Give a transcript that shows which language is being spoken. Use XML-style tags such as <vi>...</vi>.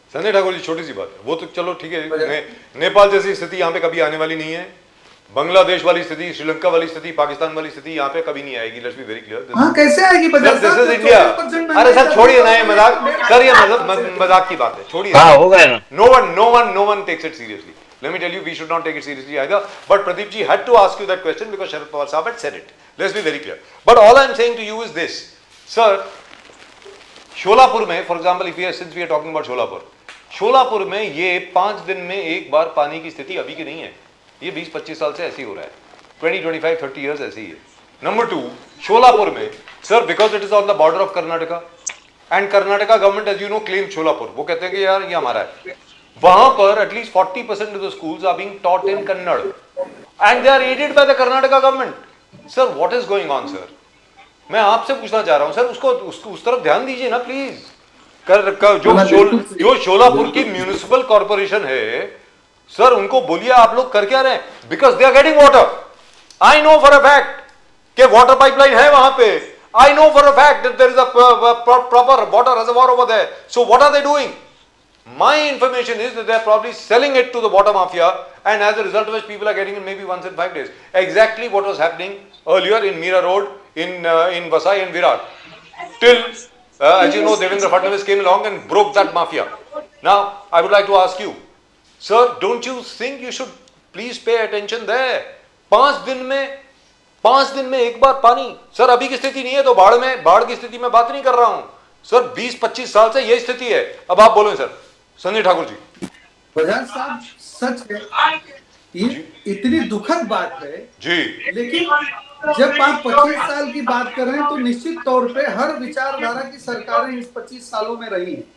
<hi>संजय ठाकुर जी, छोटी सी बात है, वो तो चलो ठीक है, नेपाल जैसी स्थिति यहाँ पे कभी आने वाली नहीं है, बांग्लादेश वाली स्थिति, श्रीलंका वाली स्थिति, पाकिस्तान वाली स्थिति यहाँ पे कभी नहीं आएगी।</hi> <en>Let's be very clear.</en> <hi>हाँ, कैसे आएगी बजाज साहब?</hi> <en>This is India.</en> <hi>अरे सर छोड़िए ना ये मजाक सर, ये मजाक की बात है, छोड़िए। हाँ, हो गया ना।</hi> <en>No one takes it seriously. Let me tell you, we should not take it seriously either. But Pradeep ji had to ask you that question because Sharad Pawar Sahab had said it. Let's be very clear. But all I am saying to you is this, sir.</en> <hi>Solapur में,</hi> <en>for example, since we are talking about</en> <hi>Solapur में ये 5 दिन में एक बार पानी की स्थिति अभी की नहीं है, ये 20-25 साल से ऐसे ही हो रहा है, 20-25-30 years ऐसे ही है।</hi> <en>number 2, Solapur में sir, because it is on the border of Karnataka and Karnataka government as you know claim Solapur,</en> <hi>वो कहते हैं कि यार ये हमारा है। वहां पर</hi> <en>At least 40% of the schools are being taught in Kannada and they are aided by the Karnataka government. Sir what is going on sir?</en> <hi>मैं आपसे पूछना चाह रहा हूं सर, उसको उस तरफ ध्यान दीजिए ना प्लीज। जो शोलापुर की म्यूनिसिपल कॉर्पोरेशन है सर, उनको बोलिए आप लोग कर क्या रहे हैं,</hi> <en>Because they are getting water. I know for a fact कि water pipeline है वहां पे। I know for a fact that there is a proper water reservoir over there. So what are they doing? My information is that they are probably selling it to the water mafia, and as a result of which people are getting it maybe once in 5 days. Exactly what was happening earlier in Mira Road, in Vasai and Virat. Till, as you know, Devendra Fadnavis came along and broke that mafia. Now, I would like to ask you, sir, don't you think you should please pay attention there?</en> <hi>5 दिन में एक बार पानी। Sir अभी की स्थिति नहीं है तो बाढ़ की स्थिति में बात नहीं कर रहा हूं सर, 20-25 साल से यही स्थिति है। अब आप बोलो सर। संजय ठाकुर जी। बजाज साहब, सच है, इतनी दुखद बात है जी, लेकिन जब आप 25 साल की बात कर रहे हैं तो निश्चित तौर पे हर विचारधारा की सरकारें इस 25 सालों में रही हैं</hi>